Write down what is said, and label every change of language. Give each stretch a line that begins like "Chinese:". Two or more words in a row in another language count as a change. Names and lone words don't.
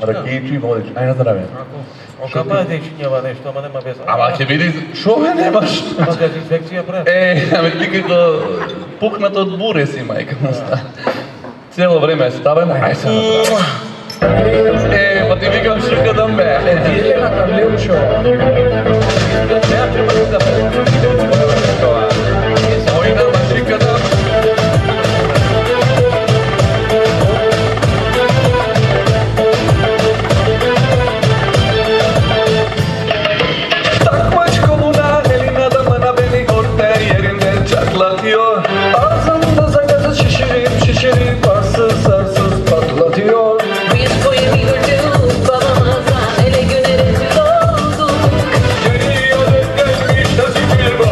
Macedonian: Ракејчи и водич. Ајде на здравје. Окапа е дечињава нешто, ама нема веза. Ама ќе види, шо ме немаш? Ама дезинфекција прави. Ама ти како пукнат од буре си, мајка му ста. Цело време е ставен, ај се на здравје. Па ти викам шикадам бе. Jelena Karleušova. Ој нама шикадам.
Turkish: Takmaç komuna elin adamı na beni orta yerinde çatlatıyor. Ağzımda sakızı şişirip arsız sarsız patlatıyor. Biz boyu bir gördük babamıza ele güne rezil olduk. Geriye dönmüş nasibim